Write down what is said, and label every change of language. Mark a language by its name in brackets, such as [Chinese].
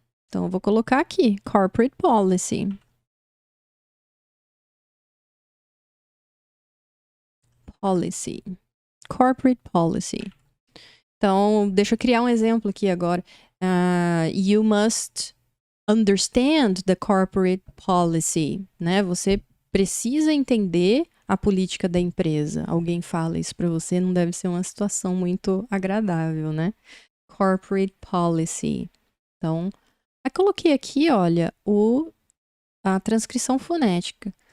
[Portuguese] Então, eu vou colocar aqui, corporate policy. Policy. Corporate policy. Então, deixa eu criar um exemplo aqui agora. [English] You must understand the corporate policy, né? [Portuguese] Você precisa entender a política da empresa. Alguém fala isso para você, não deve ser uma situação muito agradável, né? Corporate policy. Então, eu coloquei aqui, olha, a transcrição fonética.